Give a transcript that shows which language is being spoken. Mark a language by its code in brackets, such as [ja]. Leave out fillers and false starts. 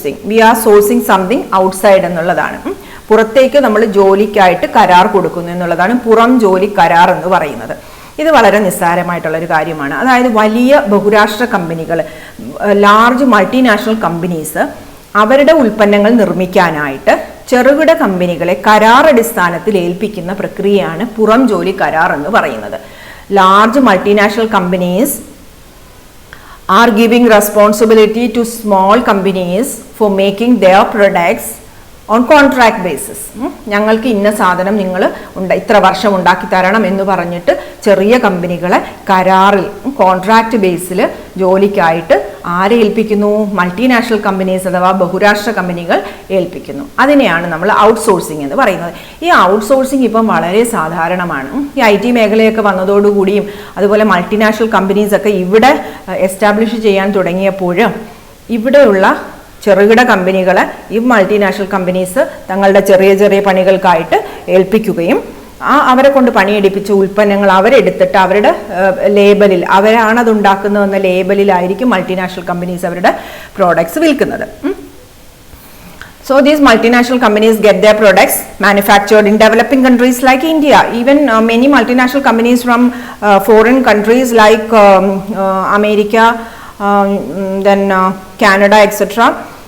[en] We are sourcing something outside [ml] എന്നുള്ളതാണ്. പുറത്തേക്ക് നമ്മൾ ജോലിക്കായിട്ട് കരാർ കൊടുക്കുന്നു എന്നുള്ളതാണ് പുറം ജോലി കരാർ എന്ന് പറയുന്നത്. ഇത് വളരെ നിസ്സാരമായിട്ടുള്ളൊരു കാര്യമാണ്. അതായത് വലിയ ബഹുരാഷ്ട്ര കമ്പനികൾ, ലാർജ് മൾട്ടിനാഷണൽ കമ്പനീസ് അവരുടെ ഉൽപ്പന്നങ്ങൾ നിർമ്മിക്കാനായിട്ട് ചെറുകിട കമ്പനികളെ കരാർ അടിസ്ഥാനത്തിൽ ഏൽപ്പിക്കുന്ന പ്രക്രിയയാണ് പുറം ജോലി കരാർ എന്ന് പറയുന്നത്. [en] Large multinational companies are giving responsibility to small companies for making their products on contract basis. [ml] ഞങ്ങൾക്ക് ഇന്ന സാധനം നിങ്ങൾ ഇത്ര വർഷം ഉണ്ടാക്കി തരണം എന്ന് പറഞ്ഞിട്ട് ചെറിയ കമ്പനികളെ കരാറിൽ കോൺട്രാക്ട് ബേസിൽ ജോലിക്കായിട്ട് ആരെ ഏൽപ്പിക്കുന്നു? മൾട്ടിനാഷണൽ കമ്പനീസ് അഥവാ ബഹുരാഷ്ട്ര കമ്പനികൾ ഏൽപ്പിക്കുന്നു. അതിനെയാണ് നമ്മൾ ഔട്ട്സോഴ്സിംഗ് എന്ന് പറയുന്നത്. ഈ ഔട്ട്സോഴ്സിംഗ് ഇപ്പം വളരെ സാധാരണമാണ്. ഈ IT മേഖലയൊക്കെ വന്നതോടുകൂടിയും അതുപോലെ മൾട്ടിനാഷണൽ കമ്പനീസ് ഒക്കെ ഇവിടെ എസ്റ്റാബ്ലിഷ് ചെയ്യാൻ തുടങ്ങിയപ്പോൾ ഇവിടെയുള്ള ചെറുകിട കമ്പനികളെ ഈ മൾട്ടിനാഷണൽ കമ്പനീസ് തങ്ങളുടെ ചെറിയ ചെറിയ പണികൾക്കായിട്ട് ഏൽപ്പിക്കുകയും അവരെ കൊണ്ട് പണിയെടുപ്പിച്ച ഉൽപ്പന്നങ്ങൾ അവരെടുത്തിട്ട് അവരുടെ ലേബലിൽ, അവരാണ് അത് ഉണ്ടാക്കുന്നതെന്ന ലേബലിലായിരിക്കും മൾട്ടിനാഷണൽ കമ്പനീസ് അവരുടെ പ്രോഡക്ട്സ് വിൽക്കുന്നത്. [en] So these multinational companies get their products manufactured in developing countries like India. Even many multinational companies from foreign countries like America, then Canada, etc.